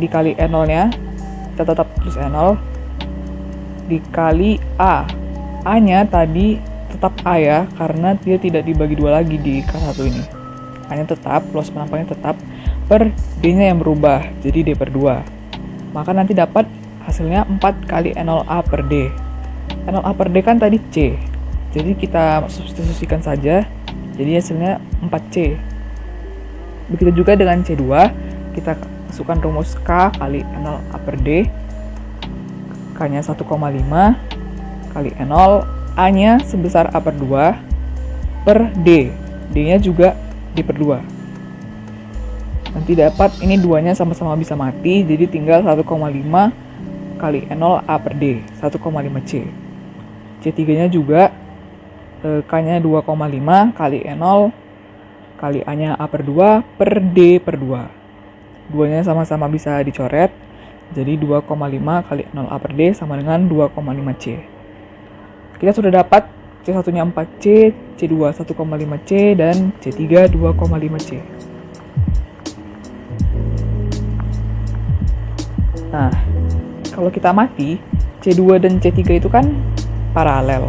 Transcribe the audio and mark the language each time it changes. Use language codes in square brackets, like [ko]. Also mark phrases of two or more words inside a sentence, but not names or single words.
[id] Dikali E0-nya, kita tetap tulis E0, dikali A. A-nya tadi tetap A ya, karena dia tidak dibagi 2 lagi di K1 ini. A-nya tetap, luas penampangnya tetap, per D-nya yang berubah, jadi D per 2. Maka nanti dapat hasilnya 4 kali E0A per D. E0A per D kan tadi C, jadi kita substitusikan saja, jadi hasilnya 4C. Begitu juga dengan C2, kita masukkan rumus K kali E0A per D. K-nya 1,5 kali E0, A-nya sebesar A per 2 per D. D-nya juga D per 2. Nanti dapat ini 2-nya sama-sama bisa mati, jadi tinggal 1,5 kali E0 A per D, 1,5C. C3-nya juga K-nya 2,5 kali E0 kali A-nya A per 2 per D per 2. 2-nya sama-sama bisa dicoret, jadi 2,5 kali 0A per D sama dengan 2,5C. Kita sudah dapat C1-nya 4C, C2 1,5C, dan C3 2,5C. Nah, kalau kita mati, C2 dan C3 itu kan paralel.